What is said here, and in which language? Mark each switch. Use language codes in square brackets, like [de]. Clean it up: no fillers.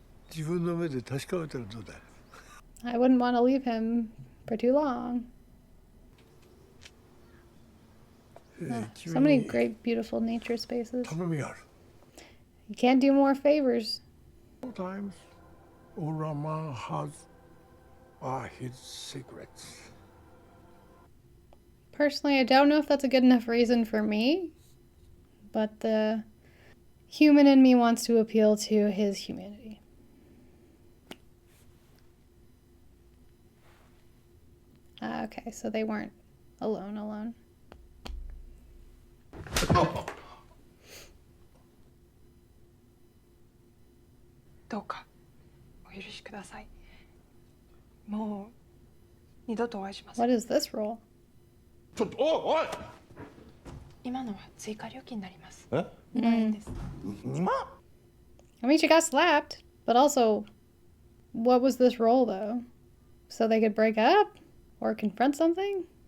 [ja] 自分の目で確かめたらどうだ? [en] I wouldn't want to leave him for too long. So many great, beautiful nature spaces. You can't do more favors. Sometimes all a man has are his secrets. Personally, I don't know if that's a good enough reason for me, but the human in me wants to appeal to his humanity. Okay, so they weren't alone. [ja] どうかお許しください。もう二度とお会いしません。 [en] What is this roll? [ja] ちょっと、おい！今のは追加料金になります。え？ 2万円です。 2万? [en] I mean, she got slapped, but also, what was this roll, though? So they could break up? Or confront something?